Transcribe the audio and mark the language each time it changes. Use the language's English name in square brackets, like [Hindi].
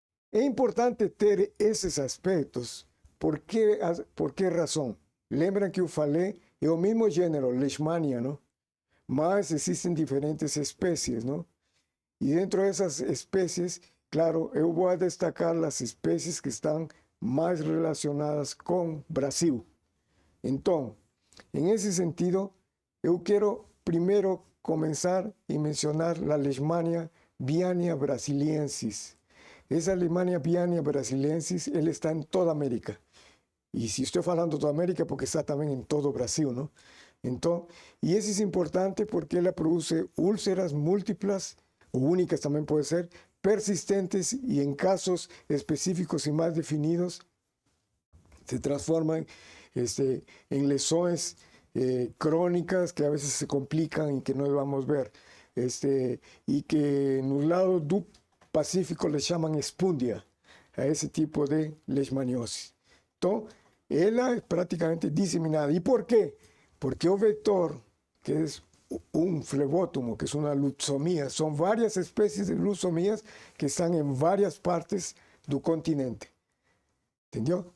[Spanish] Es importante tener esos aspectos. ¿Por qué razón? Lembran que yo falei, es el mismo género, Leishmania, ¿no? Mas existen diferentes especies, ¿no? Y dentro de esas especies, claro, yo voy a destacar las especies que están [Portuguese] mais relacionadas com Brasil. Então, em esse sentido, eu quero primeiro começar e mencionar a Leishmania viania brasiliensis. Essa Leishmania viania brasiliensis, ela está em toda a América. E se estou falando toda a América, porque está também em todo o Brasil, não? Então, e isso é importante porque ela produz úlceras múltiplas, ou únicas também pode ser, persistentes e em casos específicos e mais definidos, se transforman em lesões crónicas que a veces se complican y que no vamos a ver. [Spanish] Y que en un lado del Pacífico le llaman espundia a ese tipo de leishmaniosis. Entonces, ella es prácticamente diseminada. ¿Y por qué? Porque el vector, que es un flebótomo, que es una luxomía, son varias especies de luxomías que están en varias partes del continente. ¿Entendió?